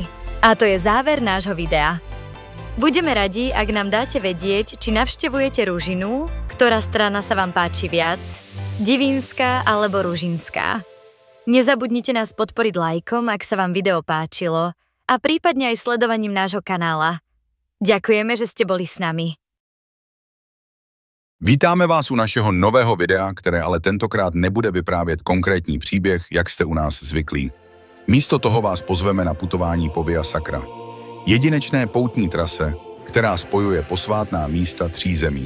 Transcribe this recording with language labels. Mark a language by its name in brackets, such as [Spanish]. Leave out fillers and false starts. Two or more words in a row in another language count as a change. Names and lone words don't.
[Slovak] A to je záver nášho videa. Budeme radi, ak nám dáte vedieť, či navštevujete Ružinu, ktorá strana sa vám páči viac, Divínska alebo Ružinská. Nezabudnite nás podporiť lajkom, ak sa vám video páčilo, a prípadne aj sledovaním nášho kanála. Ďakujeme, že ste boli s nami. [Czech] Vítáme vás u našeho nového videa, které ale tentokrát nebude vyprávět konkrétní příběh, jak jste u nás zvyklí. Místo toho vás pozveme na putování po Via Sacra. Jedinečné poutní trase, která spojuje posvátná místa 3 zemí.